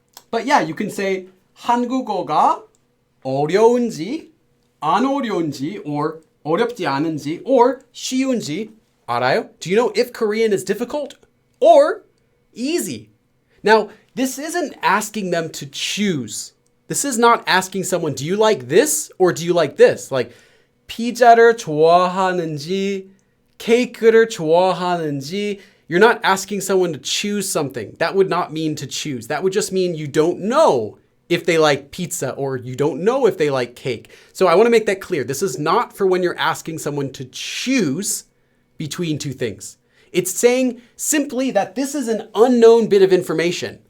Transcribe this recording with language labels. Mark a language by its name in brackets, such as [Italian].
[English] But yeah, you can say [Korean] 한국어가 어려운지 안 어려운지 or 어렵지 않은지 or 쉬운지 알아요? [English] Do you know if Korean is difficult or easy? Now, this isn't asking them to choose. This is not asking someone, do you like this or do you like this? [Korean] Like, 피자를 좋아하는지, 케이크를 좋아하는지. [English] You're not asking someone to choose something. That would not mean to choose. That would just mean you don't know if they like pizza or you don't know if they like cake. So I want to make that clear. This is not for when you're asking someone to choose between two things. It's saying simply that this is an unknown bit of information.